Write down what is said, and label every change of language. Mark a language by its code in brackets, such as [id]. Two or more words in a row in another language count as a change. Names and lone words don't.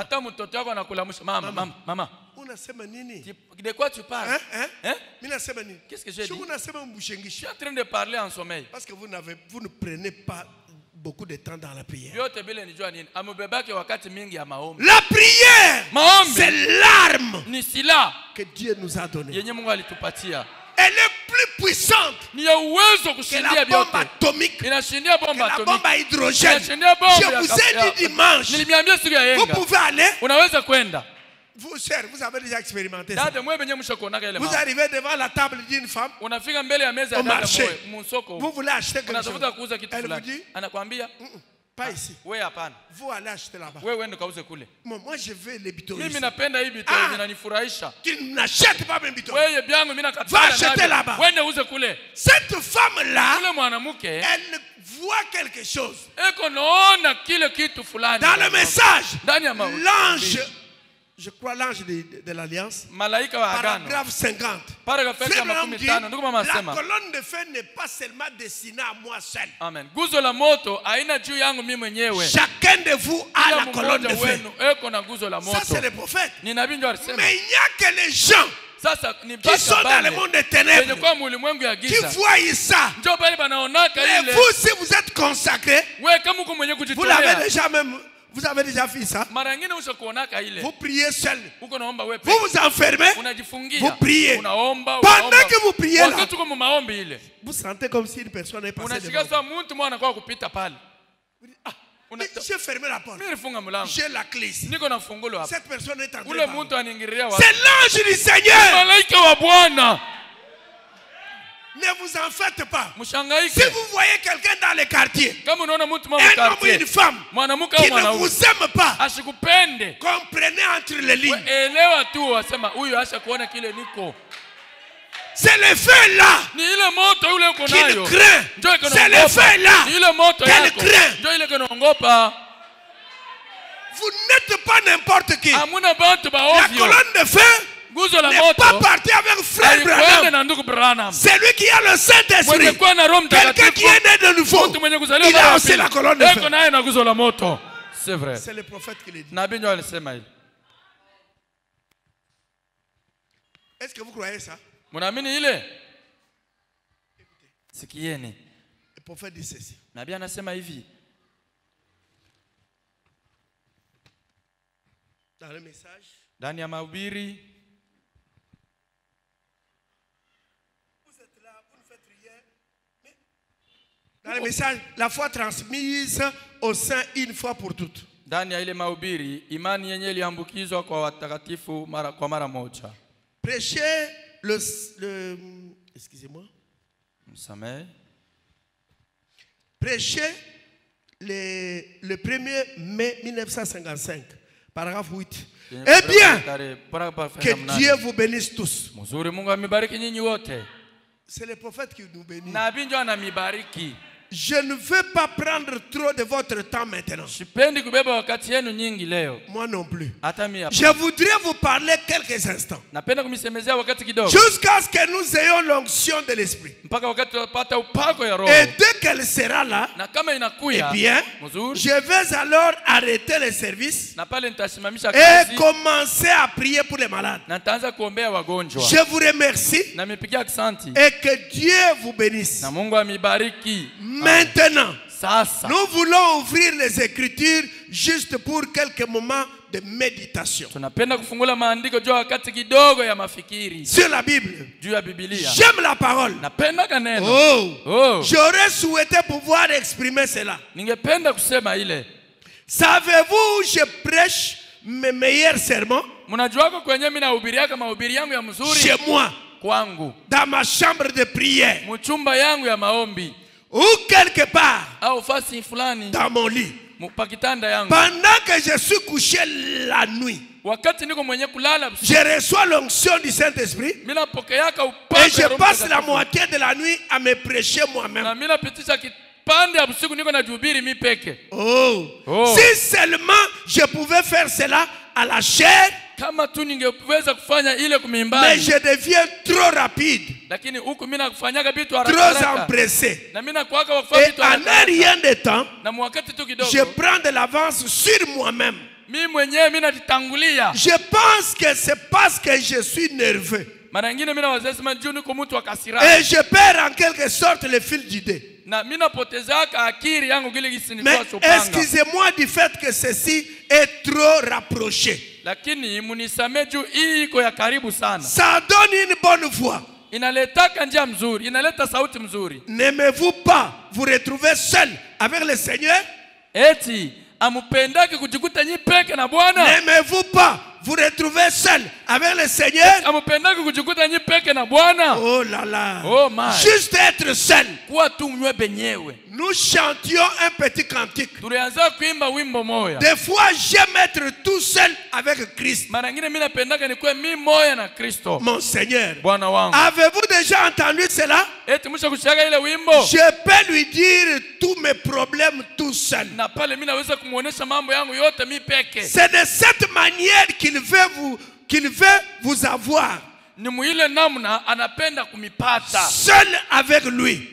[sw] Hata mtoto wako anakulamusha mama. Unasema nini? [fr] De quoi tu parles? [sw] Mimi nasema nini? [fr] Qu'est-ce que j'ai dit? [sw] Unasema [fr] Je [sw] mbushengishi. [fr] suis en train de parler en sommeil. Parce que vous ne prenez pas beaucoup de temps dans la prière. [sw] Vyote bila nijua nini? Amebebake wakati mingi ya maombi. [fr] La prière, [sw] Maombi [fr] c'est l'arme [sw] ni silaha [fr] que Dieu nous a donnée. [sw] yenye Mungu alitupatia. [fr] Elle est plus puissante [sw] Ni ya uwezo [fr] que [sw] kushindia [fr] la bombe [sw] vyote. [fr] atomique, [sw] Inashindia [fr] que [sw] bomba [fr] la [sw] atomiki. [fr] bombe à hydrogène. [sw] Inashindia bomba [fr] Je vous ai dit dimanche, [sw] Nilimiambia siku ya [fr] vous [sw] yenga. [fr] pouvez aller. [sw] Unaweza kwenda. [fr] Vous, sœurs, vous avez déjà expérimenté ça. [sw] Dada mwe benye mshakuonaka ile [fr] Vous [sw] mambo. [fr] arrivez devant la table d'une femme, [sw] Unafika mbele ya meza ya [fr] Au [sw] dada [fr] marché. [sw] mwe msoko. [fr] vous voulez acheter quelque chose. [sw] Unatafuta kuuza kitu [fr] Elle vous [sw] fulani. [fr] dit, [sw] Anakuambia, [fr] pas ici. [sw] wewe hapana. [fr] Vous allez acheter là-bas. [sw] Wewe uende kauze kule. [fr] Moi, je veux les bitons. [sw] Mimi napenda hii vitu vinanifurahisha. [fr] Tu n'achètes pas mes bitons. [sw] Wewe byangu mimi [fr] Va [sw] nakatana [fr] acheter là-bas. [sw] Wende uze kule. [fr] Cette femme-là, [sw] Yule mwanamke [fr] elle voit quelque chose. [sw] eko naona kile kitu fulani. [fr] Dans le message, [sw] Ndani ya maombi. [fr] l'ange, je crois l'ange de l'Alliance, [sw] Malaika wa agano. [fr] paragraphe 50. [sw] Paragraph ya [fr] Frère Branham [sw] makumi [fr] dit, [sw] tano. Ndugu mama [fr] la [sw] asema. [fr] colonne de feu n'est pas seulement destinée à moi seul. Amen. [sw] Guzo la moto haina juu yangu mimi mwenyewe. [fr] Chacun de vous a [sw] Kila [fr] la colonne de [sw] mmoja [fr] feu. [sw] wenu eko na guzo la [fr] Ça, [sw] moto. [fr] c'est le prophète. [sw] Ni nabii ndio alisema. [fr] Mais il n'y a que les gens [sw] Sasa ni [fr] qui sont dans le monde des ténèbres [sw] Kwenye kwa ulimwengu ya [fr] qui [sw] giza. [fr] voient ça. [sw] Njoo pale banaonaka [fr] Mais [sw] ile. [fr] vous, si vous êtes consacré, [sw] Wewe kama uko mwenye [fr] vous [sw] kujitolea. [fr] l'avez déjà même, vous avez déjà fait ça. [sw] Mara nyingine ushakuonaka ile. [fr] Vous priez seul. [sw] Uko naomba wewe [fr] Vous vous enfermez. [sw] unajifungia. [fr] Vous priez. [sw] Unaomba, [fr] Pendant que vous priez là, [sw] wakati uko maombi ile. [fr] vous sentez comme si une personne est passée [sw] Unashika [fr] devant [sw] sasa mtu mwana kwa kupita pale. [fr] vous. J'ai fermé la porte. [sw] Mimi nifunga mlango. [fr] J'ai la clé ici. [sw] Niko na fungulo hapa. [fr] Cette personne est entrée [sw] Ule [fr] par [sw] mtu aniingilia wapi? [fr] C'est l'ange du Seigneur. [sw] Malaika wa Bwana. [fr] Ne vous en faites pas. Si [sw] Mshangaike. [fr] vous voyez quelqu'un dans les quartiers, [sw] Kama unaona mtu mwa [fr] un homme ou [sw] quartier. [fr] une femme [sw] Mwanamke [fr] qui [sw] au [fr] ne [sw] mwanaume. [fr] vous aime pas, [sw] Asikupende. [fr] comprenez entre les lignes. [sw] Elewa tu wasema huyu asha kuona kile niko. [fr] C'est le feu là [sw] Ni ile moto yule uko [fr] qu'il [sw] nayo. [fr] craint. [sw] Njoo iko [fr] C'est le [sw] naogopa. [fr] feu là [sw] Ni ile moto [fr] qu'elle [sw] yako. [fr] craint. [sw] Njoo ile kinaongopa. [fr] Vous n'êtes pas n'importe qui. [sw] Hamuna bantu ba [fr] La [sw] ovyo. [fr] colonne de feu [sw] Guzo la [fr] n'est pas [sw] moto. [fr] partie avec frère [sw] Alikwenda [fr] Branham. [sw] na ndugu Branham. [fr] C'est lui qui a le Saint-Esprit. [sw] Mwenye kuwa na Roho [fr] Quelqu'un [sw] Mtakatifu. [fr] qui est né de nouveau. [sw] Mtu mwenye kuzaliwa [fr] Il [sw] mara [fr] a [sw] ya [fr] aussi [sw] pili. [fr] la colonne de [sw] Eko [fr] feu. [sw] naye na guzo la moto. [fr] C'est vrai. C'est le prophète qui l'a dit. [sw] Nabii ndio alisema hili. [fr] Est-ce que vous croyez ça? [sw] Mnaamini ile? Sikieni. [fr] Le prophète dit ceci. [sw] Nabii anasema hivi. [fr] Dans le message, [sw] Ndani ya mahubiri. [fr] vous êtes là, vous ne faites rien. Mais dans le message, la foi transmise au sein une fois pour toutes. [sw] Ndani ya ile mahubiri, imani yenyewe iliambukizwa kwa watakatifu mara moja. [fr] Prêchez le excusez-moi. [sw] Msamehe. [fr] Prêchez le 1er mai 1955, paragraphe 8. Eh bien, que Dieu vous bénisse tous. [sw] Mzuri, Mungu amibariki nyinyi wote. [fr] C'est le prophète qui nous bénit. [sw] Nabii ndio anamibariki. [fr] Je ne veux pas prendre trop de votre temps maintenant. [sw] Sipendi kubeba wakati yenu nyingi leo. [fr] Moi non plus. [sw] Hata mimi hapa. [fr] Je voudrais vous parler quelques instants. [sw] Napenda kumisemezea wakati kidogo. [fr] Jusqu'à ce que nous ayons l'onction de l'esprit. [sw] Mpaka wakati tutapata upako ya Roho. [fr] Et dès qu'elle sera là, [sw] Na kama inakuya, [fr] eh bien, [sw] mzuri, [fr] je vais alors arrêter le service [sw] na pale nitasimamisha [fr] et [sw] kazi [fr] commencer à prier pour les malades. [sw] na nitaanza kuombea wagonjwa. [fr] Je vous remercie [sw] Na mipigia asante. [fr] et que Dieu vous bénisse. [sw] Na Mungu amibariki. [fr] Maintenant, [sw] Sasa [fr] nous voulons ouvrir les Écritures juste pour quelques moments de méditation [sw] tunapenda kufungula maandiko juu wakati kidogo ya mafikiri [fr] sur la Bible. [sw] juu ya Biblia. [fr] J'aime la parole. [sw] Napenda kaneno. Oh. [fr] J'aurais souhaité pouvoir exprimer cela. [sw] Ningependa kusema ile. [fr] Savez-vous, je prêche mes meilleurs sermons [sw] Mnajuako kwenye mimi nahubiriaka mahubiri yangu ya mzuri [fr] chez moi, [sw] kwangu, [fr] dans ma chambre de prière, [sw] mchumba yangu ya maombi, [fr] ou quelque part [sw] au fasi fulani [fr] dans mon lit. [sw] pakitanda yangu. [fr] Pendant que je suis couché la nuit, [sw] Wakati niko mwenye kulala [fr] je reçois l'onction du Saint-Esprit [sw] mimi napokeaka [fr] et [sw] upako [fr] je [sw] ya Roho [fr] passe la [sw] Mtakatifu. [fr] moitié de la nuit à me prêcher moi-même. [sw] Na mimi napitisha kipande ya usiku niko najihubiri mimi peke. Oh. [fr] Si seulement je pouvais faire cela à la chair, [sw] Kama tu ningeweza kufanya ile [fr] mais [sw] kumimbani, [fr] je deviens trop rapide, [sw] lakini huku mimi nakufanyaga vitu haraka [fr] trop [sw] haraka. [fr] empressé. [sw] Na mimi nakuaka wakufanya [fr] Et [sw] vitu [fr] en [sw] haraka [fr] un [sw] haraka. [fr] rien de temps, [sw] Na mwakati tu kidogo [fr] je prends de l'avance sur moi-même. [sw] mimi mwenyewe mimi najitangulia. [fr] Je pense que c'est parce que je suis nerveux. [sw] Mara nyingine mimi naweza sema juu niko mtu wa kasirani. [fr] Et je perds en quelque sorte le fil d'idée. [sw] Na mimi napotezaka akili yangu kile [fr] Mais [sw] kisinitoa chopanga. [fr] excusez-moi du fait que ceci est trop rapproché. [sw] Lakini munisamee juu hii iko ya karibu sana. [fr] Ça donne une bonne voix. [sw] Inaletaka njia mzuri, inaleta sauti mzuri. [fr] N'aimez-vous pas vous retrouver seul avec le Seigneur? [sw] Eti amupendake kujikuta nyi peke na Bwana? [fr] N'aimez-vous pas vous retrouver seul avec le Seigneur? [sw] Amupendake kujikuta nyi peke na Bwana? [fr] Oh là là. [en] Oh my. [fr] Juste être seul. [sw] Kuwa tu mnywe benyewe. [fr] Nous chantions un petit cantique. [sw] Tulianza kuimba wimbo moya. [fr] Des fois, j'aime être tout seul avec Christ. [sw] Mara nyingine mimi napendaka nikuwe mimi moya na Kristo. [fr] Mon Seigneur. [sw] Bwana wangu. [fr] Avez-vous déjà entendu cela? [sw] Eti mwisho kushaka ile wimbo? [fr] Je peux lui dire tous mes problèmes tout seul. [sw] Na pale mimi naweza kumuonesha mambo yangu yote mimi peke. [fr] C'est de cette manière qu'il veut vous avoir. [sw] Ni muile namna anapenda kumipata. [fr] Seul avec lui.